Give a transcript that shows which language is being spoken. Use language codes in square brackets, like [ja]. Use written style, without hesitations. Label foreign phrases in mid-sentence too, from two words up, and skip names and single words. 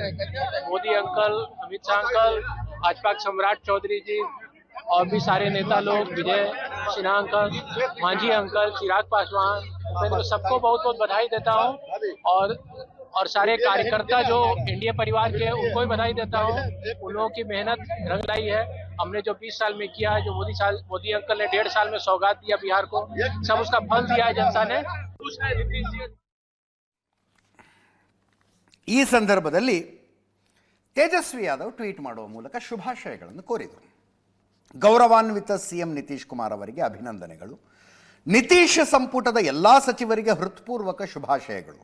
[hi] मोदी अंकल, अमित शाह अंकल, भाजपा के सम्राट चौधरी जी और भी सारे नेता लोग, विजय सिन्हा अंकल, मांझी अंकल, चिराग पासवान, सबको बहुत बहुत बधाई देता हूँ। और सारे कार्यकर्ता जो एनडीए परिवार के, उनको भी बधाई देता हूँ। उन लोगों की मेहनत रंग लाई है। हमने जो 20 साल में किया है, जो मोदी अंकल ने 1.5 साल में सौगात दिया बिहार को, सब उसका फल दिया है जनता ने। [kn] ಈ ಸಂದರ್ಭದಲ್ಲಿ ತೇಜಸ್ವಿ ಯಾದವ್ ಟ್ವೀಟ್ ಮಾಡುವ ಮೂಲಕ ಶುಭಾಶಯಗಳನ್ನು ಕೋರಿದರು. ಗೌರವಾನ್ವಿತ ಸಿಎಂ ನಿತೀಶ್ ಕುಮಾರ್ ಅವರಿಗೆ ಅಭಿನಂದನೆಗಳು. ನಿತೀಶ್ ಸಂಪುಟದ ಎಲ್ಲ ಸಚಿವರಿಗೆ ಹೃತ್ಪೂರ್ವಕ ಶುಭಾಶಯಗಳು.